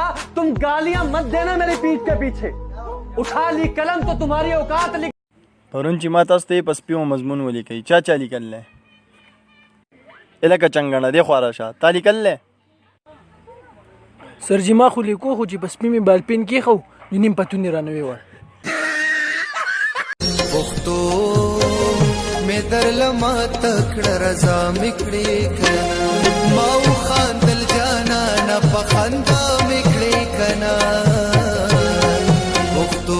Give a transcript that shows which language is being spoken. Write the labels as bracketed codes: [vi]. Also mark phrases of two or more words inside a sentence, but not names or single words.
[hi] तुम गालियां मत देना मेरी पीठ के पीछे, उठा ली कलम तो तुम्हारी औकात लिख. [ps] پرون چې ما تاسو ته په سپیو مضمون ولیکئ چا لیکل دی؟ لکه چنګڼه دی خوا راشه تا لیکل دی؟ سر جي ما خو لیکو خو چې په سپي مې بالپین کېښو نو نیم پتون یې رانه ویوړ. پښتو مې درلمه تکړه رضا مې کړې کنه ما وخاندل جانانه په خندا مې کړې کنه پښتو.